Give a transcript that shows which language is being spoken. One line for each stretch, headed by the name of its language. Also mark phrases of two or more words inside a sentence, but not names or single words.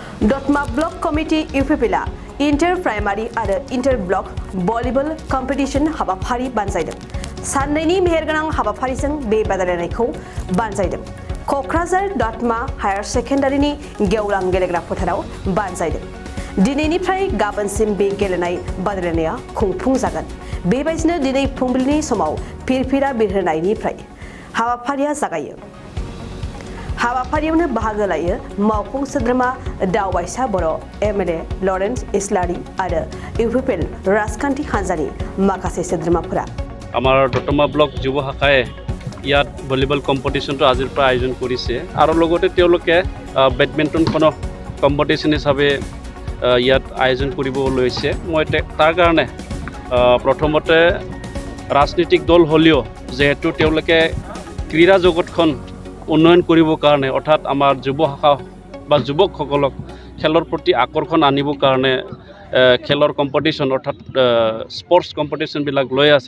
Bodo: Dotma Block Committee UPPL Inter Primary आरो Inter Block Volleyball Competition हाबाफारि बानजायदों। साननैनि मेहेरगोनां हाबाफारिजों बे बादायलायनायखौ बानजायदों। क'क्राझार दतमा हायार सेकेन्डारिनि गेवलां गेलेग्रा फोथाराव बानजायदों। दिनैनिफ्राय गाबोनसिम बे गेलेनाय बादायलायनाया खुंफुंजागोन। बेबायदिनो दिनै फुंबिलिनि समाव फिरफिरा बिरहोनायनिफ्राय हाबाफारिया जागायो। हाबाफारियावनो बाहागो लायो मावफुं सोद्रोमा दावबायसा बर' एमएलए लरेन्स इस्लारि आरो UPPL राजखान्थि हान्जानि माखासे सोद्रोमाफोरा।
Assamese: আমাৰ দতমা ব্লক যুৱ শাখাই ইয়াত
English: volleyball competition
Assamese: আজিৰ পৰা আয়োজন কৰিছে আৰু লগতে তেওঁলোকে
English: badminton competition
Assamese: হিচাপে ইয়াত আয়োজন কৰিব লৈছে। মই তাৰ কাৰণে প্ৰথমতে ৰাজনৈতিক দল হ'লেও যেহেতু তেওঁলোকে ক্ৰীড়া জগতখন উন্নয়ন কৰিবৰ কাৰণে অৰ্থাৎ আমাৰ যুৱ শাখা বা যুৱকসকলক খেলৰ প্ৰতি আকৰ্ষণ আনিবৰ কাৰণে খেলৰ কম্পিটিশ্যন অৰ্থাৎ
English: sports competitions
Assamese: লৈ আছে।